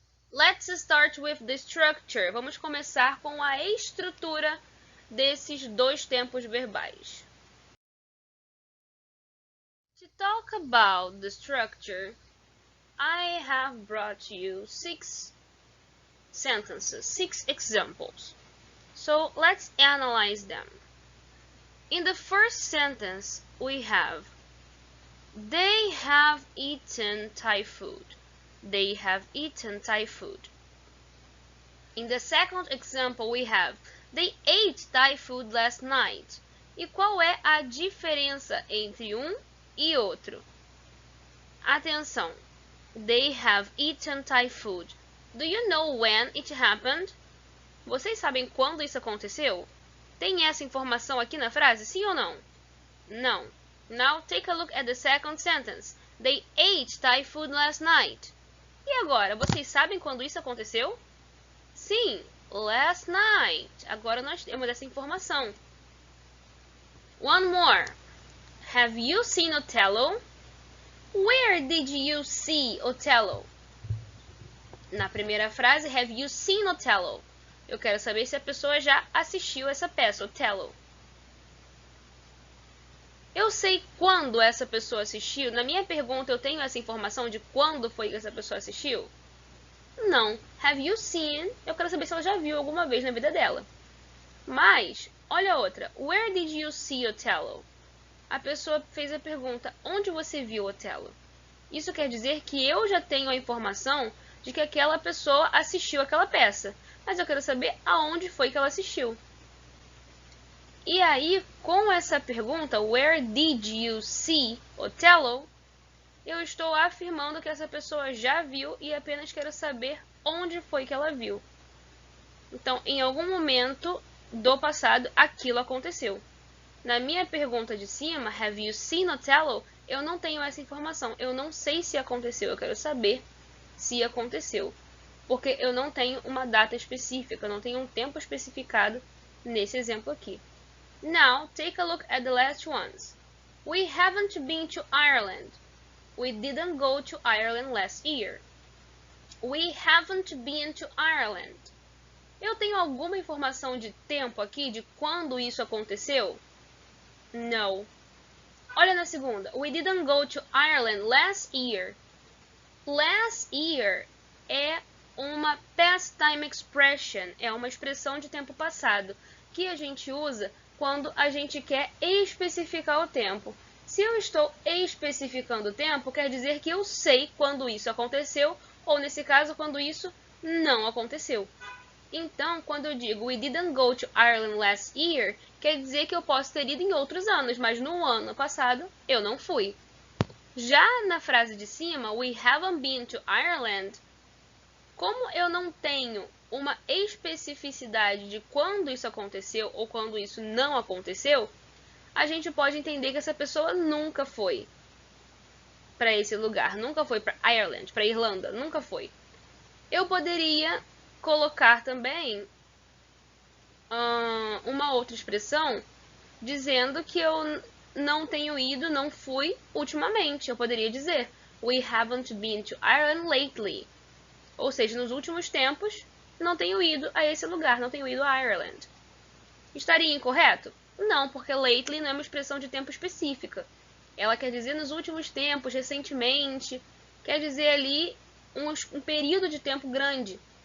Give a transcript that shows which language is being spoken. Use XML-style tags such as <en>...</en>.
<en>Let's start with the structure.</en> <pt>Vamos começar com a estrutura desses dois tempos verbais.</pt> <en>To talk about the structure, I have brought you 6 sentences, 6 examples. So let's analyze them. In the first sentence, we have they have eaten Thai food. They have eaten Thai food. In the second example, we have they ate Thai food last night.</en> <pt>E qual é a diferença entre um e outro? Atenção.</pt> <en>They have eaten Thai food. Do you know when it happened?</en> <pt>Vocês sabem quando isso aconteceu? Tem essa informação aqui na frase, sim ou não? Não.</pt> <en>Now take a look at the second sentence. They ate Thai food last night.</en> <pt>E agora, vocês sabem quando isso aconteceu? Sim,</pt> <en>last night.</en> <pt>Agora nós temos essa informação.</pt> <en>One more. Have you seen Othello? Where did you see Othello?</en> <pt>Na primeira frase,</pt> <en>have you seen Othello?</en> <pt>Eu quero saber se a pessoa já assistiu essa peça, Othello. Eu sei quando essa pessoa assistiu? Na minha pergunta, eu tenho essa informação de quando foi que essa pessoa assistiu? Não.</pt> <en>Have you seen?</en> <pt>Eu quero saber se ela já viu alguma vez na vida dela. Mas, olha a outra.</pt> <en>Where did you see Othello?</en> <pt>A pessoa fez a pergunta, onde você viu Othello? Isso quer dizer que eu já tenho a informação de que aquela pessoa assistiu aquela peça. Mas eu quero saber aonde foi que ela assistiu. E aí, com essa pergunta,</pt> <en>where did you see Othello?</en> <pt>Eu estou afirmando que essa pessoa já viu e apenas quero saber onde foi que ela viu. Então, em algum momento do passado, aquilo aconteceu. Na minha pergunta de cima,</pt> <en>have you seen Othello?</en> <pt>Eu não tenho essa informação. Eu não sei se aconteceu. Eu quero saber se aconteceu. Porque eu não tenho uma data específica. Eu não tenho um tempo especificado nesse exemplo aqui.</pt> <en>Now, take a look at the last ones. We haven't been to Ireland. We didn't go to Ireland last year. We haven't been to Ireland.</en> <pt>Eu tenho alguma informação de tempo aqui, de quando isso aconteceu? No. Olha na segunda.</pt> <en>We didn't go to Ireland last year.</en> <pt>Last year é uma</pt> <en>past time expression,</en> <pt>é uma expressão de tempo passado, que a gente usa quando a gente quer especificar o tempo. Se eu estou especificando o tempo, quer dizer que eu sei quando isso aconteceu, ou nesse caso, quando isso não aconteceu. Então, quando eu digo</pt> <en>we didn't go to Ireland last year,</en> <pt>quer dizer que eu posso ter ido em outros anos, mas no ano passado eu não fui. Já na frase de cima,</pt> <en>we haven't been to Ireland,</en> <pt>como eu não tenho uma especificidade de quando isso aconteceu ou quando isso não aconteceu, a gente pode entender que essa pessoa nunca foi para esse lugar, nunca foi para Ireland, para Irlanda, nunca foi. Eu poderia colocar também uma outra expressão dizendo que eu não tenho ido, não fui ultimamente. Eu poderia dizer</pt> <en>we haven't been to Ireland lately.</en> <pt>Ou seja, nos últimos tempos, não tenho ido a esse lugar, não tenho ido a Ireland. Estaria incorreto? Não, porque lately não é uma expressão de tempo específica. Ela quer dizer nos últimos tempos, recentemente, quer dizer ali um período de tempo grande.</pt>